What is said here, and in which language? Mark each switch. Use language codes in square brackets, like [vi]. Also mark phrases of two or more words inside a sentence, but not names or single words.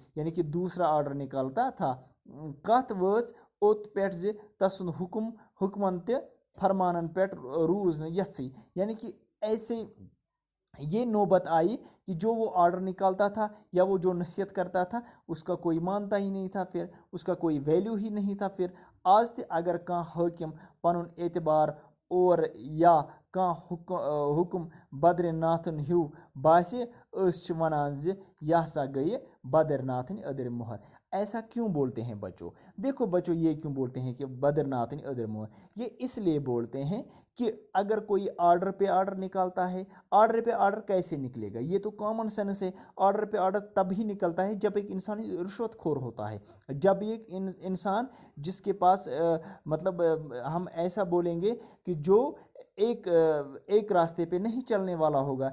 [ur] یعنی کہ دوسرا آرڈر نکالتا تھا. [ks] کتھ وٲژ اوٚت پٮ۪ٹھ زِ تسُنٛد حکمن تہِ فرمانن پٮ۪ٹھ روٗز نہٕ یَژھٕے. [ur] یعنی کہ ایسے یہ نوبت آئی کہ جو وہ آرڈر نکالتا تھا یا وہ جو نصیحت کرتا تھا اس کا کوئی مانتا ہی نہیں تھا. پھر اس کا کوئی ویلیو ہی نہیں تھا. [ks] پھر آز تہِ اگر کانٛہہ حٲکِم پنُن اعتبار اور یا کانٛہہ حکم بدر ناتھن ہیوٗ باسہِ أسۍ چھِ وَنان زِ یہ ہسا گٔیہِ بدر ناتھن أدٕر مۄہر. [ur] ایسا کیوں بولتے ہیں بچوں؟ دیکھو بچوں یہ کیوں بولتے ہیں کہ [ks] بدر ناتھن أدٕر مۄہر؟ [ur] یہ اس لیے بولتے ہیں کہ اگر کوئی آرڈر پہ آرڈر نکالتا ہے, آرڈر پہ آرڈر کیسے نکلے گا؟ یہ تو [en] common sense [ur] ہے. آرڈر پہ آرڈر تب ہی نکلتا ہے جب ایک انسان رشوت خور ہوتا ہے. جب ایک انسان جس کے پاس مطلب ہم ایسا بولیں گے کہ جو ایک راستے پہ نہیں چلنے والا ہوگا.